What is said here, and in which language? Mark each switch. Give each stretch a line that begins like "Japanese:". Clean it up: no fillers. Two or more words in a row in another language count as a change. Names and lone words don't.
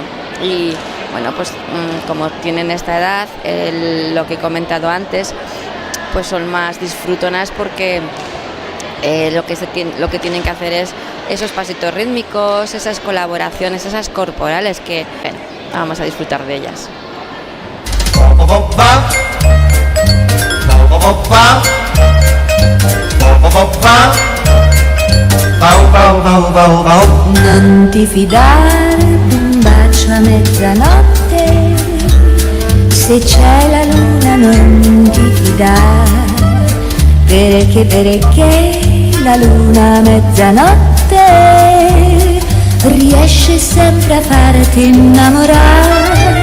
Spanish: Y bueno, pues como tienen esta edad, lo que he comentado antes, pues son más disfrutonas porque lo que tienen que hacer es esos pasitos rítmicos, esas colaboraciones, esas corporales que, bueno, vamos a disfrutar de ellas.
Italian: Non ti fidare d'un bacio a mezzanotte, se c'è la luna non ti fidare, perché la luna a mezzanotte riesce sempre a farti innamorare.